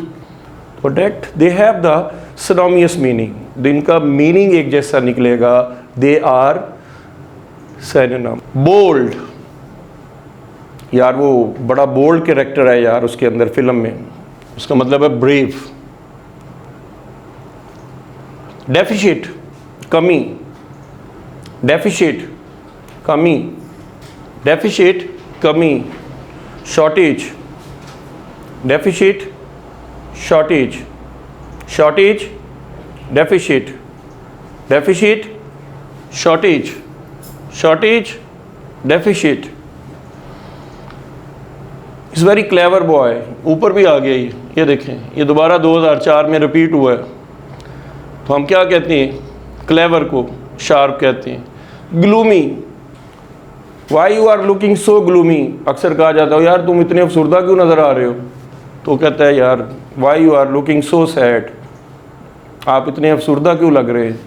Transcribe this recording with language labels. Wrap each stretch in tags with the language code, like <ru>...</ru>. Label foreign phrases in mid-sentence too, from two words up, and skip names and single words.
<hi>तो</hi> <en>that they have the synonymous meaning,</en> <hi>इनका मीनिंग एक जैसा निकलेगा।</hi> <en>they are synonym.</en> <hi>बोल्ड, यार वो बड़ा</hi> <en>bold character</en> <hi>है यार उसके अंदर फिल्म में, उसका मतलब है ब्रेव।</hi> <en>डेफिशिट, कमी, डेफिशिट, कमी, डेफिशिट, कमी। shortage, deficit, shortage, shortage, deficit, deficit, shortage, shortage, deficit. is very clever boy,</en> <hi>ऊपर भी आ गया ये देखें, ये दोबारा 2004 में रिपीट हुआ है। तो हम क्या कहते हैं? क्लेवर को शार्प कहते हैं। ग्लूमी,</hi> <en>why you are looking so gloomy,</en> <hi>अक्सर कहा जाता है यार तुम इतने अफसुर्दा क्यों नज़र आ रहे हो, तो कहता है यार</hi> <en>why you are looking so sad,</en> <hi>आप इतने अफसुर्दा क्यों लग रहे हैं।</hi>